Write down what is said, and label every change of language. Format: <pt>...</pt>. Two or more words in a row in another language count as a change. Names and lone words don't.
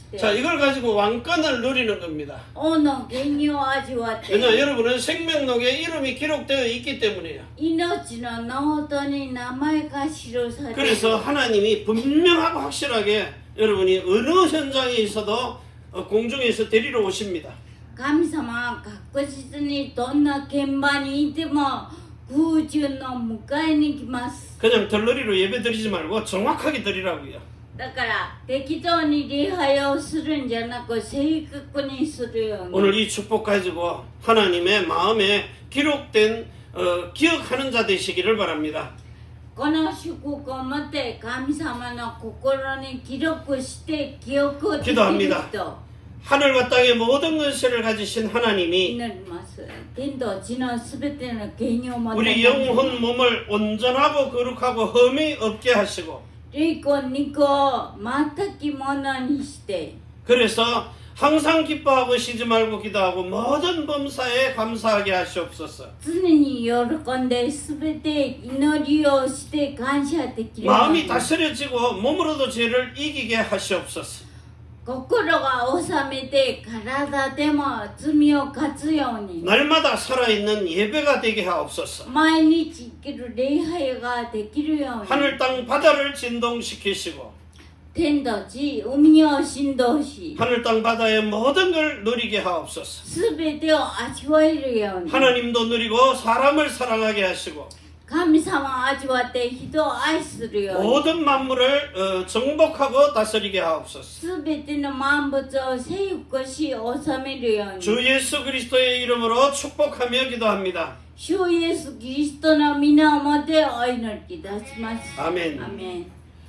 <ko>자, 이걸 가지고 왕권을 누리는 겁니다.</ko> <ja>王の権威を味わって</ja> <ko>왜냐, 여러분은 생명록에 이름이 기록되어 있기 때문이에요.</ko> <ja>命のノートに名前が記されている</ja> <ko>그래서 하나님이 분명하고 확실하게 여러분이 어느 현장에 있어도 공중에서 데리러 오십니다.</ko> <ja>神様は確実にどんな現場にいても空中の迎えに来ます</ja> <ko>그냥 덜러리로 예배 드리지 말고 정확하게 드리라고요.</ko> <ja>だから適当に礼拝をするんじゃなく正確にするように</ja> <ko>오늘 이 축복 가지고 하나님의 마음에 기록된 기억하는 자 되시기를 바랍니다.</ko> <ja>この祝福を持って神様の心に記録して記憶できる</ja> <ko>기도합니다.</ko> <ja>人</ja> <ko>하늘과 땅의 모든 것을 가지신 하나님이</ko> <ja>祈ります天と地のすべての権威を持って</ja> <ko>우리 영혼 몸을 온전하고 거룩하고 흠이 없게 하시고</ko> <ja>霊魂肉を全きものにして</ja> <ko>그래서 항상 기뻐하고 쉬지 말고 기도하고 모든 범사에 감사하게 하시옵소서.</ko> <ja>常に喜んで全て祈りをして感謝できるよう</ja> <ko>마음이</ko> <ja>に</ja> <ko>다스려지고 몸으로도 죄를 이기게 하시옵소서.</ko> <ja>心が治めて体でも罪を勝つように</ja> <ko>날마다 살아있는 예배가 되게 하옵소서.</ko> <ja>毎日生きる礼拝ができるように</ja> <ko>하늘 땅 바다를 진동시키시고</ko> <ja>天と地海を振動し</ja> <ko>하늘 땅 바다의 모든 걸 누리게 하옵소서.</ko> <ja>すべてを味わえるように</ja> <ko>하나님도 누리고 사람을 사랑하게 하시고</ko> <ja>神様を味わって人を愛するように</ja> <ko>모든 만물을 정복하고 다스리게 하옵소서.</ko> <ja>すべての万物を征服し治めるように</ja> <ko>주 예수 그리스도의 이름으로 축복하며 기도합니다.</ko> <ja>主イエスキリストの皆をもってお祈りいたします。</ja> <ko>아멘.</ko> <ja>アメン</ja>